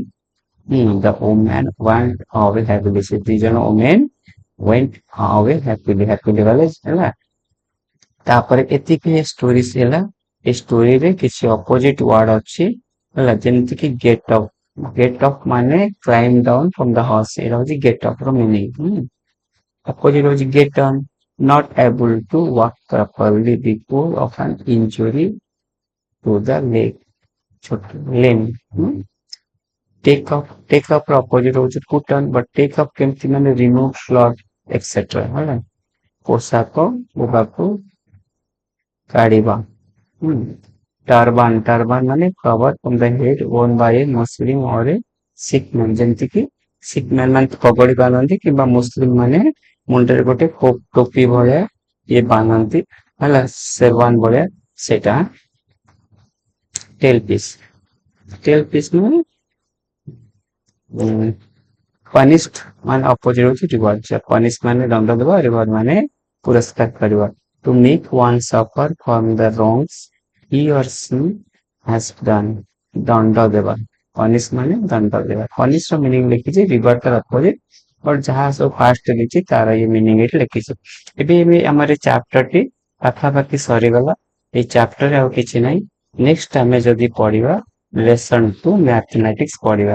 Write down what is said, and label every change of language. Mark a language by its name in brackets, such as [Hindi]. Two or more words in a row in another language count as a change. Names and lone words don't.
[English] The woman went away happily. [Odia] ସେ ଦି ଜଣ [English] women went away happily [Odia] ଗଲେ ହେଲା। ତାପରେ ଏତିକି ଷ୍ଟୋରି ହେଲା। ଏ ଷ୍ଟୋରିରେ କିଛି ଅପୋଜିଟ ୱାର୍ଡ ଅଛି ହେଲା, ଯେମିତି କି [English] get up. get up ମାନେ climb down from the horse। [Odia] ଏଇଟା ହଉଛି [English] get up [Odia] ର ମିନିଂ। ଅପୋଜିଟ ହଉଛି [English] get on. Not able to walk properly because of an injury to the leg, limb. Take up ର ଅପୋଜିଟ ହଉଛି put on, but take up [Odia] କେମିତି ମାନେ [English] remove, flog, etc. [Odia] ହେଲା। ପୋଷାକ ଲୁଗାକୁ କାଢିବା। [English] Turban ମାନେ cover from the head worn by a Muslim or a Sikh man। [Odia] ଯେମିତି କି ଶିଖ ମାନେ ପଗଡି ବାନ୍ଧନ୍ତି କିମ୍ବା ମୁସଲିମ ମାନେ ମୁଣ୍ଡରେ ଗୋଟେ ଟୋପି ଭଳିଆ ଇଏ ବାନ୍ଧନ୍ତି ହେଲା, ସେରୱାନ ଭଳିଆ, ସେଇଟା। [English] tail piece [Odia] ମାନେ ପନିଶ୍ଡ ମାନେ ଅପୋଜିଟ ହଉଛି ରିୱାର୍ଡ। ପନିଶ ମାନେ ଦଣ୍ଡ ଦେବା, ରିୱାର୍ଡ ମାନେ ପୁରସ୍କାର କରିବା। [English] To make one suffer from the wrongs he or she has done. [Odia] ଦଣ୍ଡ ଦେବା। ପନିଶ ମାନେ ଦଣ୍ଡ ଦେବା। ପନିଶ ର ମିନିଂ ଲେଖିଛି, ରିୱାର୍ଡ ତାର ଅପୋଜିଟ, ବଟ ଯାହା ସବୁ ଫାଷ୍ଟ ଲେଖିଛି ତାର ଇଏ ମିନିଂ ଏଠି ଲେଖିଛି। ଏବେ ଆମର ଚାପ୍ଟର ଟି ପାଖାପାଖି ସରିଗଲା। ଏଇ ଚାପ୍ଟରରେ ଆଉ କିଛି ନାହିଁ। ନେକ୍ସଟ ଆମେ ଯଦି ପଢିବା ଲେସନ 2 ମ୍ୟାଥମେଟିକ୍ସ ପଢିବା।